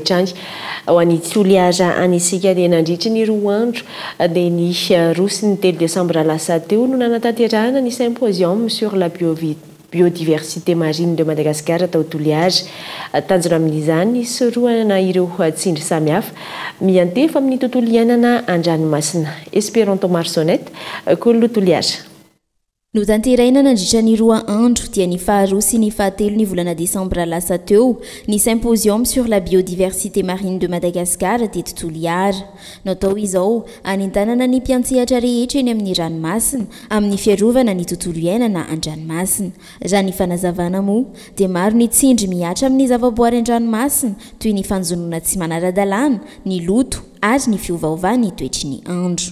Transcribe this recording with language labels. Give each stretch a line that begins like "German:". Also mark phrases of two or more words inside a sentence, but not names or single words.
Malagasy: hatrany ho an'ny tsoliaza anisika dia nandritry ny 2 andro dia ny roa sy ny 3 décembre lasa teo no nanatanterahana ny
French: symposium sur la biodiversité marine de Madagascar
Malagasy: tao Toliaza. Tanjona amin'izany soroana ireo tsindry samihafa miantefa amin'ny tontolo iainana an-dranomasina. Esperanto Marsonette, Kolo Toliaza. no tanteraina nandritra ny 2 andro dia ny faharoa sy ny fahatelo ny volana desambra lasa teo ny
French: symposium sur la biodiversité marine de Madagascar
Malagasy: teto Toliara. Natao izao anentanana ny mpiantsehatra rehetra eny amin'ny ranomasina amin'ny fiarovana ny tontolo iainana an-dranomasina. Raha ny fanazavana moa dia maro ny tsindry miatra amin'ny zavaboary an-dranomasina toy ny fanjonona tsy manara-dalàna, ny loto ary ny fiovaova ny toetry ny andro.